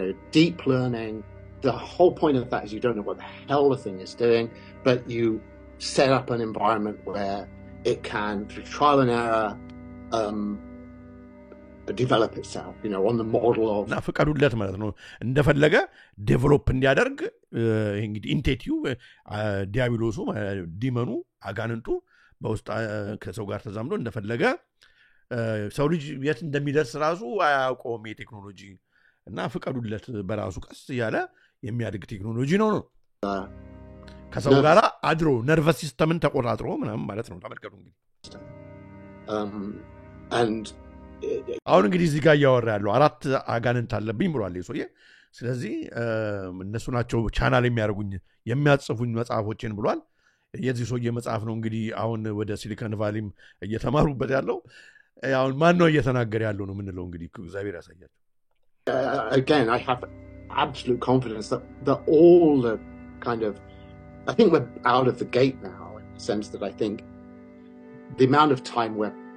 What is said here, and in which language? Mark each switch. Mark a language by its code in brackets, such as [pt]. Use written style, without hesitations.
[en] deep learning the whole point of that is you don't know what the hell the thing is doing but you set up an environment where it can through trial and error develop itself on the model of [am] na ፈቀዱለት ማለት ነው እንደፈለገ ዴቨሎፕ እንዲያደርግ እንግዲህ ኢንቴቲው ዲያብሎሱ ዲመኑ አጋንንቱ በውስጥ ከሰው ጋር ተዛምዶ እንደፈለገ ሰው ልጅ የት እንደሚደርስ ራሱ አያውቀውም የቴክኖሎጂ እና ፈቀዱለት በራሱ ቀስ ያለ የሚያድግ ቴክኖሎጂ ነው ከሰው ጋር አድሮ ነርቨስ ሲስተምን ተቆጣጥሮ ምናምን ማለት ነው ተመልከቱ እንግዲህ [en] and [am] አሁን እንግዲህ እዚህ ጋር ያወራ ያለው አራት አጋንንት አለብኝ ብሏል ይሶየ ስለዚህ እነሱ ናቸው ቻናል የሚያርጉኝ የሚያጽፉኝ መጽሐፎችን ብሏል የዚህ ሶየ መጽሐፍ ነው እንግዲህ አሁን ወደ ሲሊኮን ቫሊም እየተማሩበት ያለው አሁን ማን ነው እየተናገረ ያለው ነው ምንለው እንግዲህ እግዚአብሔር ያሳያችሁ [en] again I have absolute confidence that all the kind of I think we're out of the gate now in the sense that I think the amount of time where